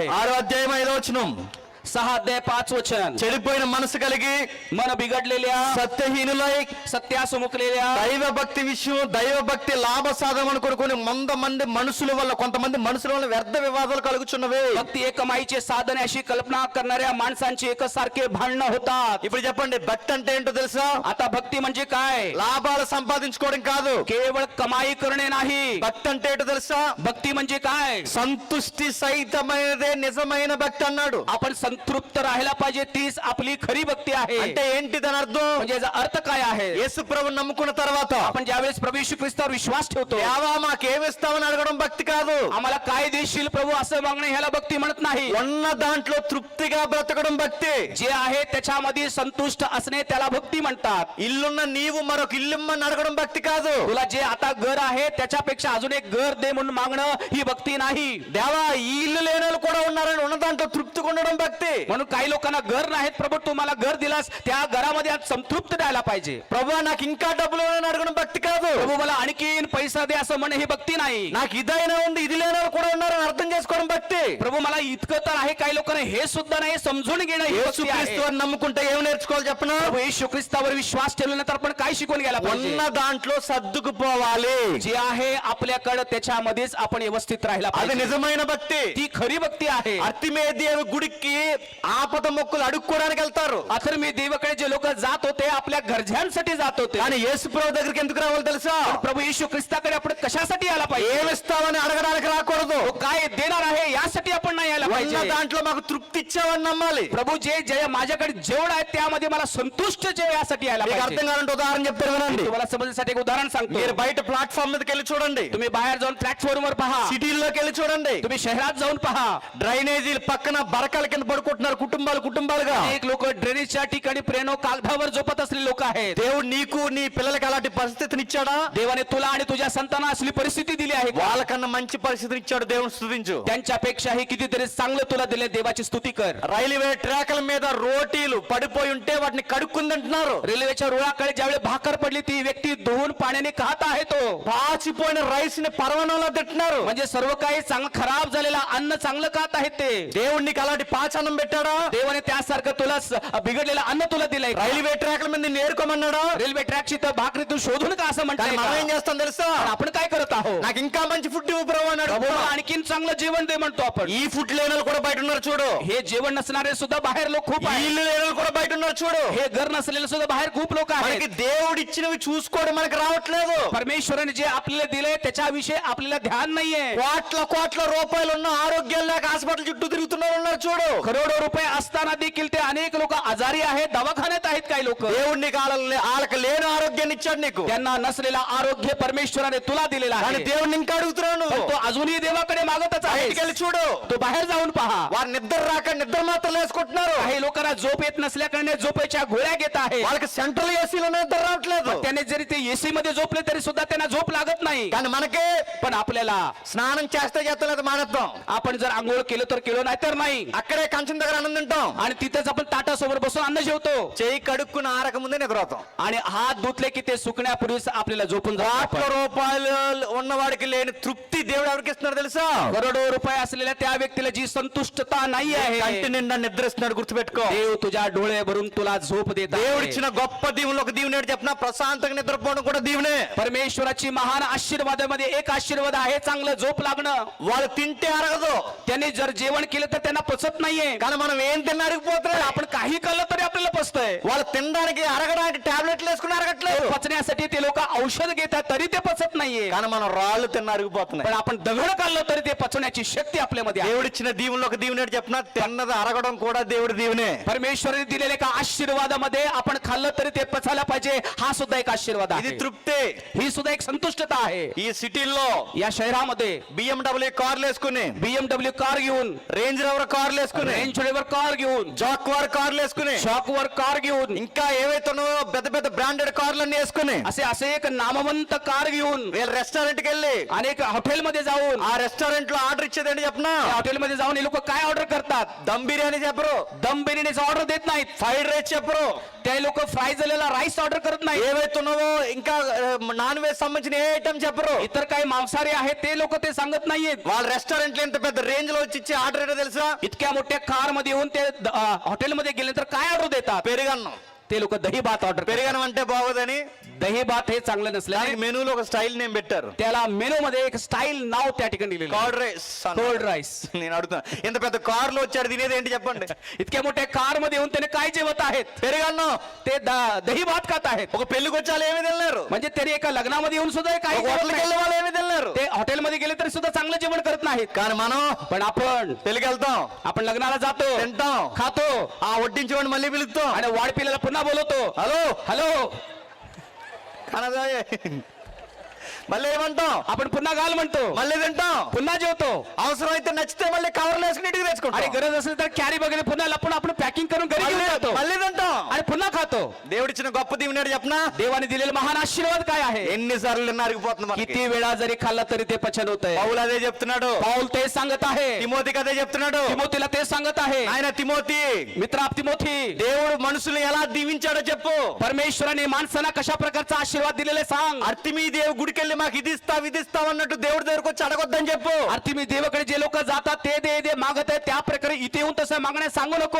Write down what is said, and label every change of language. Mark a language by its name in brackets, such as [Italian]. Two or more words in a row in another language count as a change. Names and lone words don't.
[Telugu] 6వ అధ్యాయం 5వ వచనం, [Marathi] 6 अध्याय 5 वचन. [Telugu] చెడిపోయిన మనసు కలిగి [Marathi] मन बिघडलेल्या, [Telugu] సత్యహీనులై [Marathi] सत्यास मुकलेल्या, [Telugu] దైవ భక్తి విషయం దైవ భక్తి లాభ సాధనం కొనుక్కొని కొంతమంది మనుషుల వల్ల వ్యర్థ వివాదాలు కలుగుచున్నవి. [Marathi] भक्ती एक कमाईचे साधन अशी कल्पना करणाऱ्या माणसांची एकसारखे भांडणं होतात. [Telugu] ఇప్పుడు చెప్పండి, భక్తి అంటే ఏంటో తెలుసా? [Marathi] आता भक्ती म्हणजे काय? [Telugu] లాభాలు సంపాదించుకోవడం కాదు. [Marathi] केवळ कमाई करणे नाही. [Telugu] భక్తి అంటే ఏంటో తెలుసా? [Marathi] भक्ती म्हणजे काय? [Telugu] సంతుష్టి సహితమైనదే నిజమైన భక్తి అన్నాడు. [Marathi] आपण संतृप्त राहायला पाहिजे, तीच आपली खरी भक्ती आहे. [Telugu] అంటే ఏంటి దాని అర్థం? [Marathi] म्हणजे याचा अर्थ काय आहे? [Telugu] యేసు ప్రభువుని నమ్ముకున్న తర్వాత [Marathi] आपण ज्यावेळेस प्रभू येशू ख्रिस्तावर विश्वास ठेवतो, [Telugu] దేవా మాకేమిస్తామని అడగడం భక్తి కాదు. [Marathi] आम्हाला काय देशील प्रभू असं मागणं ह्याला भक्ती म्हणत नाही. [Telugu] ఉన్న దాంట్లో తృప్తిగా బ్రతకడం భక్తి. [Marathi] जे आहे त्याच्यामध्ये संतुष्ट असणे त्याला भक्ती म्हणतात. [Telugu] ఇల్లున్న నీవు మరొక ఇల్లుమ్మని అడగడం భక్తి కాదు. [Marathi] तुला जे आता घर आहे त्याच्यापेक्षा अजून एक घर दे म्हणून मागणं ही भक्ती नाही. [Telugu] దేవా ఈ ఇల్లు లేని వాళ్ళు కూడా ఉన్నారని ఉన్న దాంట్లో తృప్తిగా ఉండడం భక్తి. [Marathi] म्हणून काही लोकांना घर नाहीत, प्रभू तुम्हाला घर दिलास त्या घरामध्ये आज संतृप्त राहायला पाहिजे. [Telugu] ప్రభువా నాకు ఇంకా డబ్బులు ఇవ్వని అడగడం భక్తి కాదు. [Marathi] प्रभू मला आणखीन पैसा दे असं म्हणणे ही भक्ती नाही. [Telugu] నాకు ఇదైనా ఉంది ఇది లేని వాళ్ళు కూడా ఉన్నారని అర్థం చేసుకోవడం భక్తి. [Marathi] प्रभू मला इतकं तर आहे, काही लोकांना हे सुद्धा नाही समजून घेणं ही भक्ती आहे. [Telugu] యేసుక్రీస్తుని నమ్ముకుంటే ఏం నేర్చుకోవాలి చెప్పనా? [Marathi] प्रभू येशू ख्रिस्तावर विश्वास ठेवल्यानंतर आपण काय शिकून गेला पाहिजे? [Telugu] ఉన్న దాంట్లో సర్దుకుపోవాలి. [Marathi] जे आहे आपल्याकडे त्याच्यामध्येच आपण व्यवस्थित राहायला [Telugu] అది [Marathi] पाहिजे. [Telugu] నిజమైన భక్తి. [Marathi] ती खरी भक्ती आहे. [Telugu] అర్తిమేదేవి గుడికి ఆపద మొక్కులు అడుక్కోవడానికి వెళ్తారు, [Marathi] अथर मी देवाकडे जे लोक जात होते आपल्या घरच्यांसाठी जात होते. [Telugu] కానీ యేసు ప్రభు దగ్గరికి ఎందుకు రావాలి తెలుసా? [Marathi] पण प्रभू येशू ख्रिस्ताकडे आपण कशासाठी यायला पाहिजे? [Telugu] ఏమిస్తావని అడగడానికి రాకూడదు. [Marathi] तो काय देणार आहे यासाठी आपण नाही यायला [Telugu] ఉన్న [Marathi] पाहिजे. [Telugu] దాంట్లో మాకు తృప్తి ఇచ్చావని నమ్మాలి. [Marathi] प्रभू जे जे माझ्याकडे जेवढ आहे त्यामध्ये मला संतुष्ट जे यासाठी यायला [Telugu] మీకు [Marathi] पाहिजे. [Telugu] అర్థం కావాలంటే ఉదాహరణ చెప్తారు వినండి. [Marathi] तुम्हाला समजण्यासाठी एक उदाहरण सांगतो. [Telugu] మీరు బయట ప్లాట్ఫామ్ మీదకి వెళ్ళి చూడండి, [Marathi] तुम्ही बाहेर जाऊन प्लॅटफॉर्म वर पहा, [Telugu] సిటీల్లోకి వెళ్ళి చూడండి, [Marathi] तुम्ही शहरात जाऊन पहा. [Telugu] డ్రైనేజీల పక్కన బరకాల కింద పడుకుంటున్నారు కుటుంబాలుగా. [Marathi] एक लोक ड्रेनेजच्या ठिकाणी प्रेनो कागदावर झोपत असलेले लोक आहेत. [Telugu] దేవుడు నీకు నీ పిల్లలకి అలాంటి పరిస్థితిని ఇచ్చాడా? [Marathi] देवाने तुला आणि तुझ्या संतांना असली परिस्थिती दिली आहे का? [Telugu] వాళ్ళకన్నా మంచి పరిస్థితిని ఇచ్చాడు. దేవుని స్తుతించు. [Marathi] त्यांच्यापेक्षाही कितीतरी चांगलं तुला दिले देवाची स्तुती कर. [English] railway tracks [Telugu] మీద రోటీలు పడిపోయి ఉంటే వాటిని కడుక్కుంది అంటున్నారు. [Marathi] रेल्वेच्या रुळाकडे ज्यावेळी भाकर पडली ती व्यक्ती धुवून पाण्याने खात आहे तो. [Telugu] పాచిపోయిన రైస్ ని పరవణంలో తింటున్నారు. [Marathi] म्हणजे सर्व काही चांगलं खराब झालेला अन्न चांगलं खात आहेत ते. [Telugu] దేవుడు నీకు అలాంటి పాచన్నం పెట్టాడా? [Marathi] देवाने त्यासारखं तुला बिघडलेलं अन्न तुला दिलंय का? [English] railway tracks [Telugu] మీద నేర్కోమన్నాడా? [English] railway track [Marathi] तर भाकरीतून शोधून का असं [Telugu] కానీ మనం ఏం [Marathi] म्हणतात? [Telugu] చేస్తాం తెలుసా? [Marathi] आपण काय करत आहोत? [Telugu] నాకు ఇంకా మంచి ఫుడ్ ఇవ్వు ప్రభు అన్నాడు. [Marathi] प्रभू मला आणखीन चांगलं जेवण दे म्हणतो आपण. [Telugu] ఈ ఫుడ్ లేని వాళ్ళు కూడా బయట ఉన్నారు చూడు. [Marathi] हे जेवण नसणारे सुद्धा बाहेर लोक खूप [Telugu] ఈ [Marathi] आहेत. [Telugu] ఇల్లు లేని వాళ్ళు కూడా బయట ఉన్నారు చూడు. [Marathi] हे घर नसलेले सुद्धा बाहेर खूप लोक [Telugu] మనకి [Marathi] आहेत. [Telugu] దేవుడు ఇచ్చినవి చూసుకోవడం మనకి రావట్లేదు. [Marathi] परमेश्वराने जे आपल्याला दिलंय त्याच्याविषयी आपल्याला ध्यान नाहीये. [Telugu] కోట్ల కోట్ల రూపాయలు ఉన్న ఆరోగ్యం లేక హాస్పిటల్ చుట్టూ తిరుగుతున్నారు ఉన్నారు చూడు. [Marathi] करोडो रुपये असताना देखील ते अनेक लोक आजारी आहेत, दवाखान्यात आहेत काही लोक. [Telugu] దేవుడు నీకు వాళ్ళకి లేని ఆరోగ్యాన్ని ఇచ్చాడు నీకు. [Marathi] त्यांना नसलेला आरोग्य परमेश्वराने तुला दिलेला [Telugu] కానీ [Marathi] आहे. [Telugu] దేవుడిని ఇంకా అడుగుతున్నావు [Marathi] पण [Telugu] నువ్వు. [Marathi] तो अजूनही देवाकडे मागतच आहे. [Telugu] బయటికి వెళ్ళి చూడు. [Marathi] तो बाहेर जाऊन पहा. [Telugu] వారు నిద్ర రాక నిద్ర మాత్రలు వేసుకుంటున్నారు. [Marathi] काही लोकांना झोप येत नसल्याकारणे झोपेच्या गोळ्या घेत आहे. [Telugu] వాళ్ళకి [English] central AC [Telugu] నిద్ర రావట్లేదు. [Marathi] त्याने जरी ते एसी मध्ये झोपले तरी सुद्धा त्यांना झोप लागत नाही. [Telugu] కానీ మనకి [Marathi] पण आपल्याला [Telugu] స్నానం చేస్తే చేస్తాం లేదా మానేస్తాం. [Marathi] आपण जर आंघोळ केलं तर केलं नाही तर नाही. [Telugu] అక్కడే కంచం దగ్గర అన్నం తింటాం. [Marathi] आणि तिथेच आपण ताटासमोर बसून अन्न जेवतो. [Telugu] చెయ్యి కడుక్కుని ఆరక ముందే నిద్ర అవుతాం. [Marathi] आणि हात धुतले की ते सुकण्यापूर्वीच आपल्याला झोपून [Telugu] కోట్ల [Marathi] जातो. [Telugu] రూపాయలు ఉన్నవాడికి లేని తృప్తి దేవుడు ఎవరికి ఇస్తున్నాడు తెలుసా? [Marathi] करोडो रुपये असलेल्या त्या व्यक्तीला जी संतुष्टता नाही [Telugu] కంటి [Marathi] आहे, [Telugu] నిండా నిద్ర ఇస్తున్నాడు గుర్తుపెట్టుకో. [Marathi] देव तुझ्या डोळे भरून तुला झोप देत [Telugu] దేవుడు [Marathi] आहे. [Telugu] ఇచ్చిన గొప్ప దీవులు ఒక దీవుని ఏంటి చెప్పిన ప్రశాంతంగా నిద్రపోవడం కూడా దీవునే. [Marathi] परमेश्वराची महान आशीर्वादामध्ये एक आशीर्वाद आहे चांगलं झोप लागणं. [Telugu] వాళ్ళు తింటే అరగదు. [Marathi] त्यांनी जर जेवण केलं तर त्यांना पचत नाहीये. [Telugu] కానీ మనం ఏం తిన్నా [Marathi] तर [Telugu] అరిగిపోతున్నాడు. [Marathi] आपण काही खाल्लं तरी आपल्याला पचतंय. [Telugu] వాళ్ళు తినడానికి అరగడానికి టాబ్లెట్లు వేసుకుని అరగట్లేదు. [Marathi] पचण्यासाठी ते लोक औषध घेतात तरी ते पचत नाहीये. [Telugu] కానీ మనం రాళ్ళు తిన్న అరిగిపోతున్నాయి. [Marathi] पण आपण दगड खाल्लं तरी ते पचवण्याची शक्ती आपल्यामध्ये आहे. [Telugu] దేవుడిచ్చిన దీవుల్లో ఒక దీవుని ఏంటి చెప్పిన తిన్నది అరగడం కూడా దేవుడి దీవునే. [Marathi] परमेश्वराने दिलेल्या एका आशीर्वादामध्ये आपण खाल्लं तरी ते पचायला पाहिजे. हा सुद्धा एक आशीर्वाद [Telugu] ఇది [Marathi] आहे. [Telugu] తృప్తి. [Marathi] ही सुद्धा एक संतुष्टता आहे. [Telugu] ఈ సిటీల్లో [Marathi] या शहरामध्ये [Telugu] BMW కార్లు వేసుకుని [Marathi] BMW कार घेऊन, [Telugu] రేంజ్ రోవర్ కార్లు వేసుకుని [Marathi] रेंज रोवर कार घेऊन, [Telugu] జాక్వార్ కార్లు వేసుకుని [Marathi] शॉकवर कार घेऊन, [Telugu] ఇంకా ఏవైతే ఉన్నాయో పెద్ద పెద్ద [English] branded cars [Telugu] వేసుకుని [Marathi] असे एक नामवंत कार घेऊन [Telugu] వీళ్ళు రెస్టారెంట్ కి వెళ్ళి [Marathi] अनेक हॉटेलमध्ये जाऊन, [Telugu] ఆ రెస్టారెంట్ లో ఆర్డర్ ఇచ్చేది ఏంటి చెప్పనా? [Marathi] त्या हॉटेलमध्ये जाऊन हे लोक काय ऑर्डर करतात? [Telugu] దమ్ బిర్యానీ చెప్పరు, [Marathi] दम बिर्याणीचा ऑर्डर देत नाहीत. [English] fried rice [Telugu] చెప్పరు, [Marathi] ते लोक फ्राय झालेला राईस ऑर्डर करत नाही. [Telugu] ఏవైతే ఉన్నావో ఇంకా [English] non veg [Telugu] సంబంధించిన ఏ ఐటమ్ చెప్పరు. [Marathi] इतर काही मांसाहारी आहेत ते लोक ते सांगत नाहीयेत. [Telugu] వాళ్ళ రెస్టారెంట్ లో ఇంత పెద్ద రేంజ్ లో వచ్చి ఇచ్చే ఆర్డర్ ఏంటో తెలుసా? [Marathi] इतक्या मोठ्या कार मध्ये येऊन ते हॉटेलमध्ये गेल्यानंतर काय ऑर्डर देतात? [Telugu] పెరుగన్నం. [Marathi] ते लोक दही भात ऑर्डर करतात. [Telugu] పెరుగన్నం అంటే బాగోదని [Marathi] दही भात हे चांगलं नसल्याने [Telugu] దానికి మెనూలో ఒక [English] style name [Telugu] పెట్టారు. [Marathi] त्याला मेनू मध्ये एक स्टाईल नाव त्या ठिकाणी लिहिलं. [English] curd rice. cold rice. [Telugu] నేను అడుగుతున్నా, ఇంత పెద్ద కార్ లో వచ్చాడు తినేది ఏంటి చెప్పండి? [Marathi] इतक्या मोठ्या कार मध्ये येऊन त्याने काय जेवत आहेत? [Telugu] పెరుగన్నం. [Marathi] ते दही भात खात आहेत. [Telugu] ఒక పెళ్లికి వచ్చాలు ఏమి తిన్నారు? [Marathi] म्हणजे त्यांनी एका लग्नामध्ये येऊन सुद्धा हे काही [Telugu] ఒక [Marathi] जेवत [Telugu] హోటల్కి [Marathi] नाही. [Telugu] వెళ్ళే వాళ్ళు ఏమి తిన్నారు? [Marathi] ते हॉटेलमध्ये गेले तरी सुद्धा चांगलं जेवण करत नाहीत. [Telugu] కానీ మనం [Marathi] पण आपण [Telugu] పెళ్లికి వెళ్తాం, [Marathi] लग्नाला जातो, [Telugu] తింటాం, [Marathi] खातो [Telugu] ఆ వడ్డించేవాడిని మళ్ళీ పిలుస్తాం. [Marathi] आणि वाढपिल्याला पुन्हा बोलवतो. [Telugu] హలో [Marathi] हॅलो, [Telugu] అనదాయే. మళ్ళీ ఏమంటాం? [Marathi] आपण पुन्हा घाल म्हणतो, [Telugu] మళ్ళీ తింటాం. [Marathi] पुन्हा जेवतो. [Telugu] అవసరమైతే నచ్చితే మళ్ళీ కవర్లు వేసుకుని ఇంటికి [Marathi] आणि [Telugu] తెచ్చుకుంటాం. [Marathi] गरज असेल तर कॅरी वगैरे पुन्हा लपून आपण पॅकिंग करून घरी घेऊन जातो [Telugu] మళ్ళీ తింటాం. [Marathi] आणि पुन्हा खातो. [Telugu] దేవుడిచ్చిన గొప్ప దీవెనాడు చెప్పనా? [Marathi] देवाने दिलेला महान आशीर्वाद काय आहे? [Telugu] ఎన్నిసార్లు తిన్నా అరిగిపోతుంది మనకి. [Marathi] किती वेळा जरी खाल्ला तरी ते पचन होत आहे. [Telugu] పౌలు అదే చెప్తున్నాడు, [Marathi] पाऊल ते सांगत आहे, [Telugu] తిమోతికి అదే చెప్తున్నాడు. [Marathi] तिमोथीला ते सांगत आहे. [Telugu] ఆయన తిమోతి, [Marathi] मित्र तिमोथी, [Telugu] దేవుడు మనుషుల్ని ఎలా దీవించాడో చెప్పు. [Marathi] परमेश्वराने माणसाला कशा प्रकारचा आशीर्वाद दिलेले सांग. [Telugu] అర్తిమీ దేవు గుడికెళ్ళి మాకు ఇది ఇస్తావు అన్నట్టు దేవుడి దగ్గరకు వచ్చి అడగొద్దని చెప్పు. [Marathi] अर्थी देवाकडे जे लोक जातात ते दे दे मागत आहेत, त्या प्रकारे इथे येऊन तसं मागण्या सांगू नको.